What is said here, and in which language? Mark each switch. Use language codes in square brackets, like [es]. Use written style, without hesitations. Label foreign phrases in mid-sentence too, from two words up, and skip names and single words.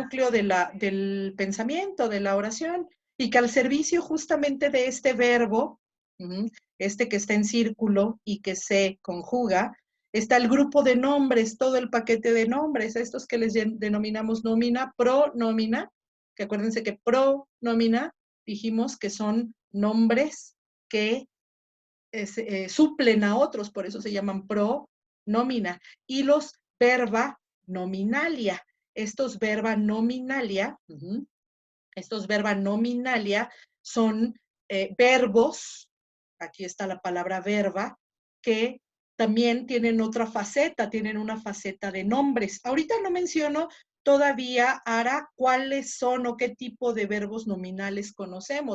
[es] núcleo del pensamiento, de la oración, y que al servicio justamente de este verbo, este que está en círculo y que se conjuga, está el grupo de nombres, todo el paquete de nombres, estos que les denominamos nómina, pronómina, que acuérdense que pronómina dijimos que son nombres que suplen a otros, por eso se llaman pronómina, y los [la] verba nominalia. Estos verba nominalia, [es] son verbos, aquí está la palabra verba, que también tienen otra faceta, tienen una faceta de nombres. Ahorita no menciono todavía, Ara, cuáles son o qué tipo de verbos nominales conocemos.